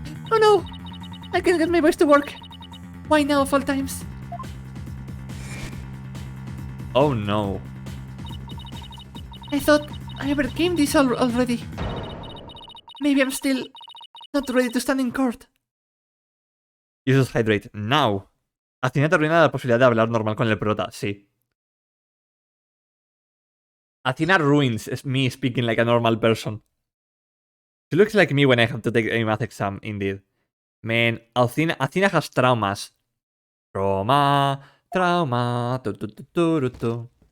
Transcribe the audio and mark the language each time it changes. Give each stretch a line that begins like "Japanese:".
English: Oh no! I can't get my voice to work. Why now of all times? Oh no. I thought I overcame this already. Maybe I'm still not ready to stand in court. Jesus, hydrate. Now.
Spanish: Athena te arruina la posibilidad de hablar normal con el prota, sí.
English: Athena ruins me speaking like a normal person. She looks like me when I have to take a math exam, indeed. Man, Athena has traumas. Trauma.
Spanish: Tu.